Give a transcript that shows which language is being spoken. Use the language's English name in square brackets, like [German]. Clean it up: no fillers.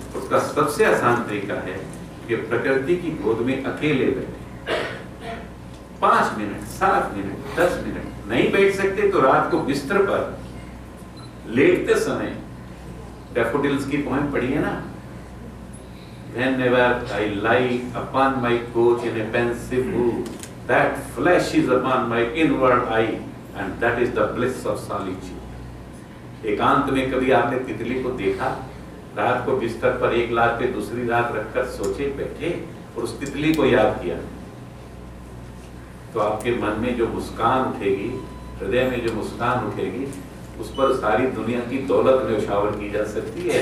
[Hindi] उसका सबसे आसान तरीका है कि प्रकृति की गोद में अकेले बैठे 5 मिनट, 7 मिनट, 10 मिनट। नहीं बैठ सकते तो रात को बिस्तर पर लेटते समय डैफोडिल्स की पोएम पढ़ी है ना? [English] Whenever I lie upon my couch in a pensive mood, that flashes upon my inward eye, and that is the bliss of solitude. [Hindi] एकांत में कभी आपने तितली को देखा? रात को बिस्तर पर एक लात पे दूसरी लात रखकर सोचे बैठे और उस तितली को याद किया, तो आपके मन में जो मुस्कान उठेगी, हृदय में जो मुस्कान उठेगी, उस पर सारी दुनिया की दौलत न्यौछावर की जा सकती है।